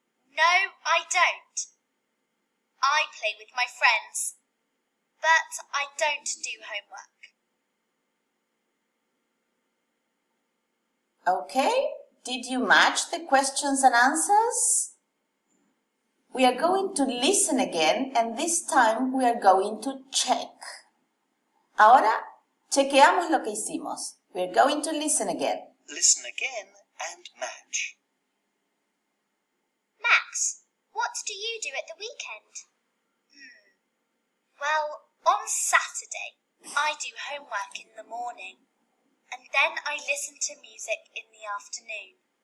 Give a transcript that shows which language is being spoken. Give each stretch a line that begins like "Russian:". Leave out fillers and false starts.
English: No, I don't. I play with my friends, but I don't do homework. Okay, did you match the questions and answers? We are going to listen again and this time we are going to check.
Spanish: Ahora, chequeamos lo que hicimos.
English: We are going to listen again. Listen again and match. Max, what do you do at the weekend? Well, on Saturday, I do homework in the morning, and then I listen to music in the afternoon.